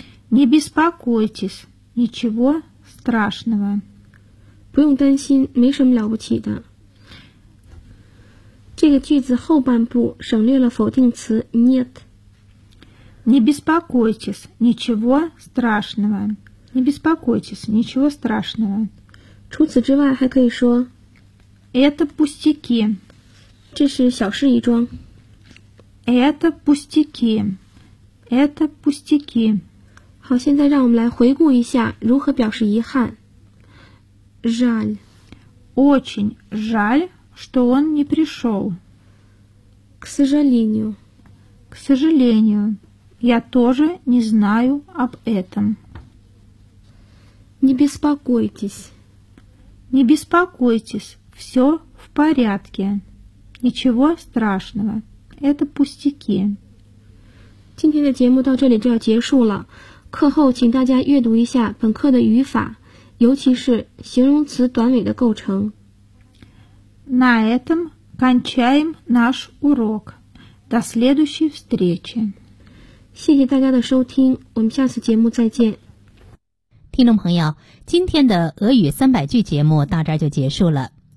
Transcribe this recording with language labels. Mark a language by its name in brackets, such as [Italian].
[Russian] Не беспокойтесь, ничего страшного. [Chinese] 不用担心，没什么了不起的。这个句子后半部省略了否定词 нет。 [Russian] Не беспокойтесь, ничего страшного. Не беспокойтесь, ничего страшного. [Chinese] 除此之外还可以说 [Russian] это пустяки. [Chinese] 这是小事一桩。 [Russian] Это пустяки. Это пустяки. [Chinese] 好，现在让我们来回顾一下如何表示遗憾。 [Russian] Жаль. Очень жаль. Что он не пришел. К сожалению. К сожалению. Я тоже не знаю об этом. Не беспокойтесь. Не беспокойтесь. Все в порядке. Ничего страшного. Это пустяки. [Chinese] 今天的节目到这里就要结束了。课后请大家阅读一下本课的语法，尤其是形容词短尾的构成。 [Russian] На этом кончаем наш урок. До следующей встречи. [Chinese] 谢谢大家的收听，我们下次节目再见。听众朋友，今天的俄语三百句节目到这儿就结束了。